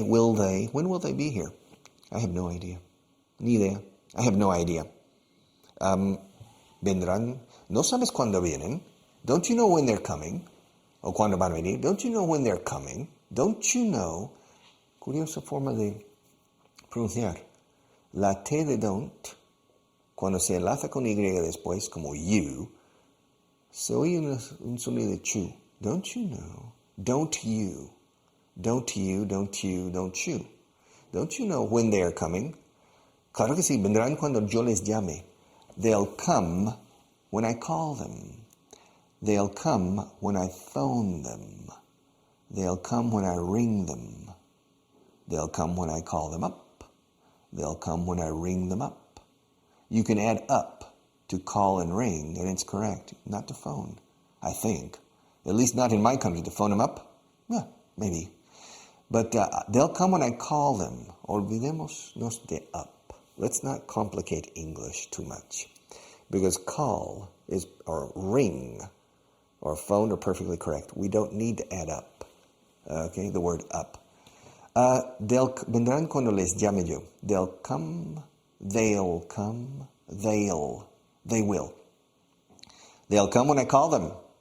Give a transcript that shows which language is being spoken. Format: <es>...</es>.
<en>When will they be here? I have no idea.</en> <es>Ni idea.</es> <en>I have no idea.</en> <es>Vendrán. ¿No sabes cuándo vienen?</es> <en>Don't you know when they're coming?</en> <es>O cuándo van a venir?</es> <en>Don't you know when they're coming? Don't you know?</en> <es>Curiosa forma de pronunciar. La T de don't, cuando se enlaza con Y después, como you, se oye un sonido de chu.</es> <en>Don't you know? Don't you? Don't you, don't you, don't you? Don't you know when they are coming?</en> <es>Claro que sí, vendrán cuando yo les llame.</es> <en>They'll come when I call them. They'll come when I phone them. They'll come when I ring them. They'll come when I call them up. They'll come when I ring them up. You can add up to call and ring, and it's correct. Not to phone, I think. At least not in my country. To phone them up? Yeah, maybe. But they'll come when I call them.</en> <es>Olvidémonos de up.</es> <en>Let's not complicate English too much. Because call is, or ring, or phone are perfectly correct. We don't need to add up. Okay, the word up.</en> <es>Vendrán cuando les llame yo.</es> <en>They'll come, they will. They'll come when I call them.</en>